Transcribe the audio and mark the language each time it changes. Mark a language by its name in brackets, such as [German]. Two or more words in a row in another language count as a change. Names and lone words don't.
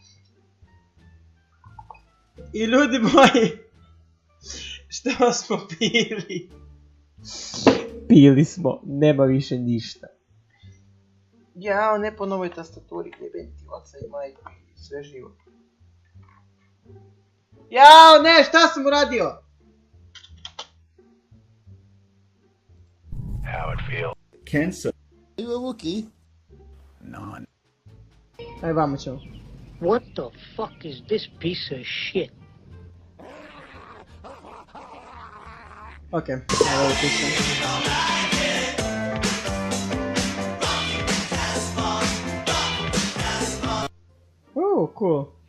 [Bosnian] I ljudi moji, što smo pili? Pili smo, nema više ništa. Jao, ne po novoj tastaturi, jebem ti oca i majku i sve živo. Jao, ne, šta sam uradio? [English] How it feels. Cancer. Are you a Wookiee? None. [Bosnian] Aj, vamo ćemo. [English] What the fuck is this piece of shit? [Bosnian] Okej, evo je pisao. Cool.